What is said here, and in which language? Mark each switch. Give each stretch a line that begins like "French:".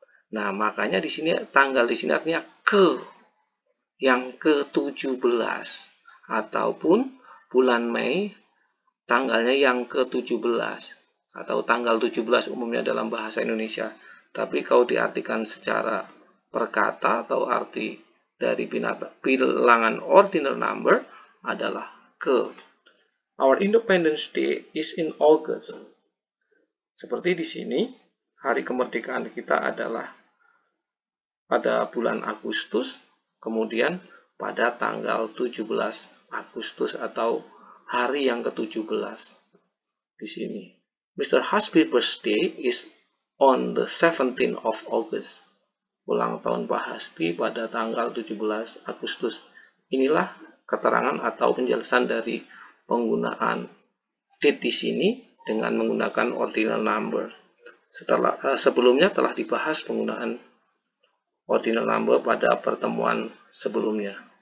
Indonesian: Nah, makanya di sini tanggal di sini artinya ke yang ke-17 ataupun bulan Mei tanggalnya yang ke-17 atau tanggal 17 umumnya dalam bahasa Indonesia. Tapi kalau diartikan secara perkata atau arti dari bilangan ordinal number adalah ke.
English: Our Independence Day is in August.
Indonesian: Seperti di sini, hari kemerdekaan kita adalah pada bulan Agustus, kemudian pada tanggal 17 Agustus atau hari yang ke-17 di sini.
English: Mr. Hasbi's birthday is on the 17th of August.
Indonesian: Ulang tahun Pak Hasbi pada tanggal 17 Agustus. Inilah keterangan atau penjelasan dari penggunaan date di sini dengan menggunakan ordinal number. Sebelumnya telah dibahas penggunaan ordinal number pada pertemuan sebelumnya.